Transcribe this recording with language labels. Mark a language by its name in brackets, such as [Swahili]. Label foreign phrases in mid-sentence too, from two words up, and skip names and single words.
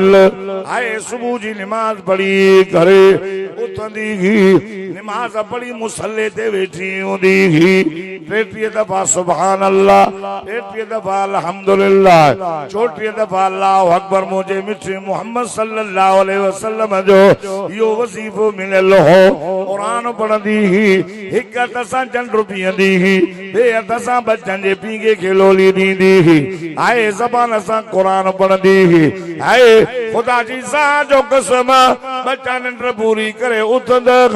[Sindhi] हाय सुबुह जी नमाज़ पढ़ी करे उथंदी हुई नमाज़ पढ़ी मुसल्ले ते वेठी हूंदी हुई 33 दफ़ा सुभान अल्लाह 33 दफ़ा अल्हम्दुलिल्लाह 34 दफ़ा [Arabic] الله أكبر [Sindhi] मुझे मिठे मोहम्मद [Arabic] صلى الله عليه وسلم [Sindhi] जो यो वजीफो मिलल हो कुरान पढ़ंदी ही हिक हथ सां चंड पीअंदी ही ॿिए हथ सां बच्चन जे पींगे खे लोली ॾींदी ही आए ज़बान सां कुरान पढ़ंदी ही आए खुदा जी ज़ात जो कसम बच्चा निंड पूरी करे उथंदा